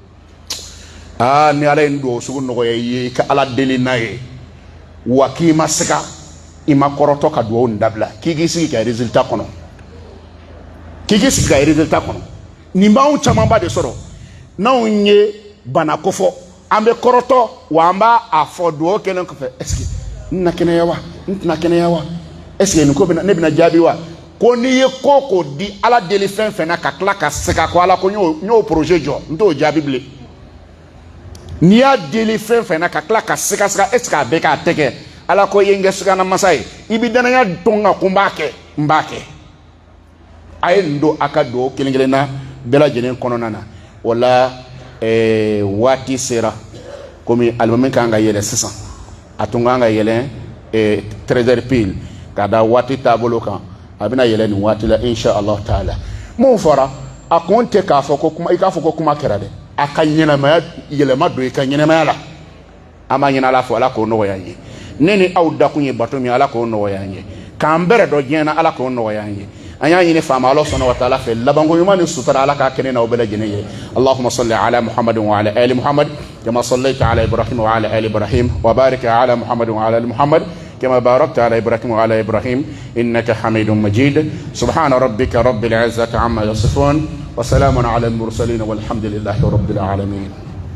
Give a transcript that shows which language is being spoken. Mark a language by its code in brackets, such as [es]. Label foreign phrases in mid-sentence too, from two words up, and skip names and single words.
[bm] ni ala ye n duwawu sugu nɔgɔya i ye i ka ala deli n'a ye wa k'i ma siga i ma kɔrɔtɔ ka duwawu nin dabila k'i k'i sigi ka résultat kɔnɔ k'i k'i sigi ka résultat kɔnɔ nin b'anw camanba de sɔrɔ n'anw ye bana kofɔ an bɛ kɔrɔtɔ wa an b'a fɔ duwawu kɛlen kɔfɛ [fr] est-ce que [bm] n na kɛnɛya wa n tɛna kɛnɛya wa [fr] est-ce que [bm] nin ko ne bɛna jaabi wa ko n'i ye ko ko di ala deli fɛn fɛn na ka tila ka sɛgɛn ko ala ko n y'o projet jɔ n t'o jaabi bilen n'i y'a deli fɛn fɛn na ka tila ka sɛgɛsɛgɛ [fr] est-ce que [bm] a bɛɛ k'a tɛ kɛ ala ko i ye n kɛ sɛgɛnna masa ye i bɛ danaya to n kan ko n b'a kɛ a ye nin don a ka duwawu kelen kelen na bɛɛ lajɛlen kɔnɔna na o la waati sera komi alimami kan ka yɛlɛ sisan a tun kan ka yɛlɛ 13h pile ka da waati taabolo kan a bɛna yɛlɛ nin waati la [ar] إن شاء الله [bm] taala mun fɔra a kun tɛ k'a fɔ ko kuma i k'a fɔ ko kuma kɛra dɛ a ka ɲɛnamaya yɛlɛma don i ka ɲɛnamaya la an b'a ɲini ala fɛ ala k'o nɔgɔya an ye ne ni aw dakun ye bato min ala k'o nɔgɔya an ye k'an bɛrɛ dɔ diɲɛ na ala k'o nɔgɔya an ye an y'a ɲini faama ala sɔnna wa taala fɛ labanko ɲuman ni sutura ala k'a kɛ ne na o bɛɛ lajɛlen ye [ar] اللهم صل على محمد وعلى آل محمد كما صليت على إبراهيم وعلى آل إبراهيم وبارك على محمد وعلى آل محمد كما باركت على إبراهيم وعلى إبراهيم إنك حميد مجيد سبحان ربك رب العزة عما يصفون وسلام على المرسلين والحمد لله رب العالمين